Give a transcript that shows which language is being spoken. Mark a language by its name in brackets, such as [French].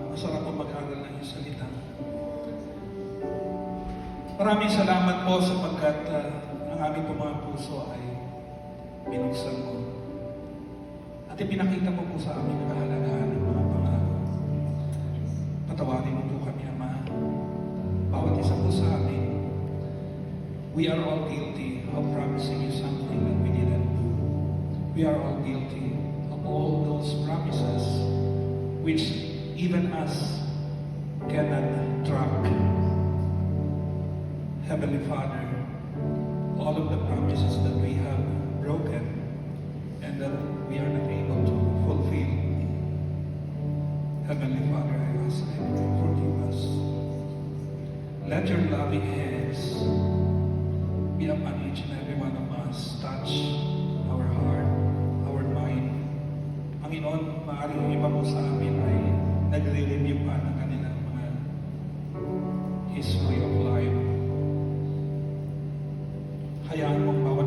[Filipino] Masarap po mag-aral ng iyong salita. Maraming salamat po sapagkat ang aming po mga puso ay binuksan mo. At ipinakita mo po sa amin ang kahalagahan ng mga pangako. Patawarin mo po kami, Ama. Bawat isa po sa amin, [English] we are all guilty of promising you something that we didn't do. We are all guilty of all those promises which even us cannot track. Heavenly Father, all of the promises that we have broken and that we are not able to fulfill. Heavenly Father, I ask, I pray, forgive us. Let your loving hands be upon each and every one of us. Touch our heart, our mind. [Filipino] Panginoon, maaaring iba po sa amin ay nagre-review pa ng kanilang mga [English] history of life. [Filipino] Hayaan mong